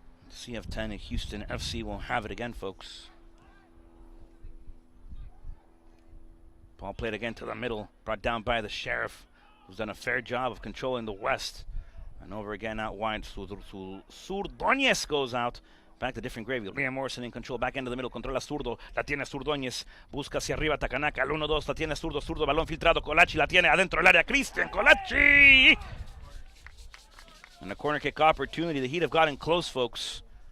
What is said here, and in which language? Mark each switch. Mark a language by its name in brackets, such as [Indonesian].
[English] CF10 and Houston FC will have it again, folks. Ball played again to the middle. Brought down by the Sheriff, who's done a fair job of controlling the West. And over again out wide. Surdóñez goes out. Back to different gravy. Liam Morrison in control. Back into the middle. [Spanish] Controla Zurdo. La tiene Surdóñez. Busca hacia arriba Takanaka. Al 1-2. La tiene Zurdo. Zurdo. Balón filtrado. Colachi la tiene adentro del área. Cristian Colachi. [English] And a corner kick opportunity. The Heat have gotten close, folks.